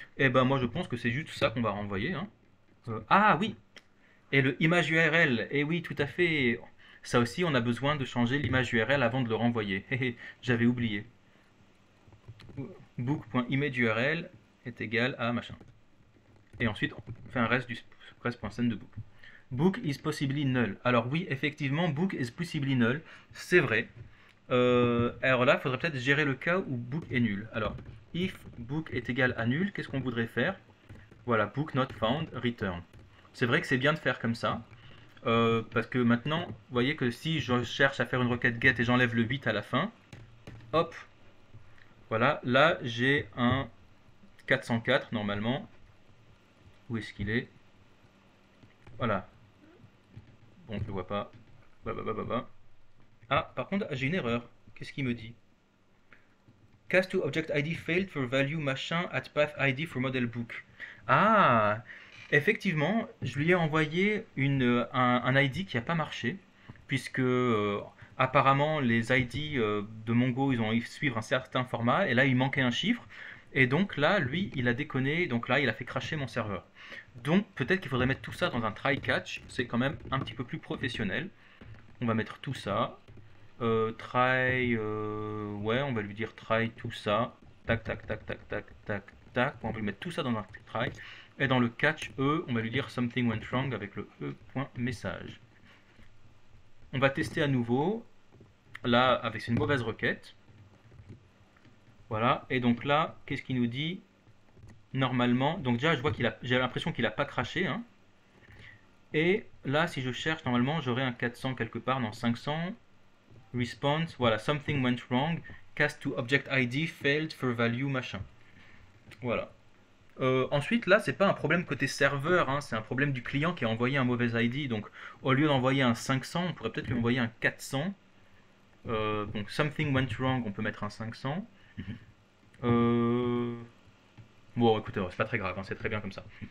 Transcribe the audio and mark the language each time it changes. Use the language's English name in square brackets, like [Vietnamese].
[French] Et moi je pense que c'est juste ça qu'on va renvoyer. Hein. Ah oui, et le image URL, et oui, tout à fait. Ça aussi, on a besoin de changer l'image URL avant de le renvoyer. J'avais oublié. Book.imageURL est égal à machin. Et ensuite, on fait un reste du rest.send de book. [English] Book is possibly null. [French] Alors oui, effectivement, [English] book is possibly null. [French] C'est vrai. Alors là, il faudrait peut-être gérer le cas où book est nul. Alors, if book est égal à nul, qu'est-ce qu'on voudrait faire? Voilà, [English] book not found, [French] return. C'est vrai que c'est bien de faire comme ça. Parce que maintenant, vous voyez que si je cherche à faire une requête get et j'enlève le 8 à la fin, hop, voilà, là j'ai un 404 normalement. Où est-ce qu'il est? Voilà. Bon, je le vois pas. Ah, par contre, j'ai une erreur. Qu'est-ce qu'il me dit? [English] Cast to object ID failed for value machin at path ID for model book. [French] Ah, effectivement, je lui ai envoyé un ID qui n'a pas marché, puisque apparemment les ID de Mongo, ils ont suivre un certain format, et là il manquait un chiffre, et donc là, lui, il a déconné, donc là, il a fait cracher mon serveur. Donc peut-être qu'il faudrait mettre tout ça dans un try-catch, c'est quand même un petit peu plus professionnel. On va mettre tout ça, ouais, on va lui dire try tout ça, tac, tac, tac, tac, tac, tac, tac, on va lui mettre tout ça dans un try, Et dans le catch E, on va lui dire [English] something went wrong [French] avec le E.message. On va tester à nouveau, là, avec une mauvaise requête. Voilà, et donc là, qu'est-ce qu'il nous dit? Normalement, donc déjà, je vois j'ai l'impression qu'il n'a pas craché, hein. Et là, si je cherche, normalement, j'aurai un 400 quelque part, non, 500. [English] Response, voilà, something went wrong, cast to object ID failed for value, machin. [French] Voilà. Ensuite, là, c'est pas un problème côté serveur, hein, c'est un problème du client qui a envoyé un mauvais ID. Donc, au lieu d'envoyer un 500, on pourrait peut-être lui envoyer un 400. Donc, [English] something went wrong, [French] on peut mettre un 500. Bon, écoutez, c'est pas très grave, hein, c'est très bien comme ça.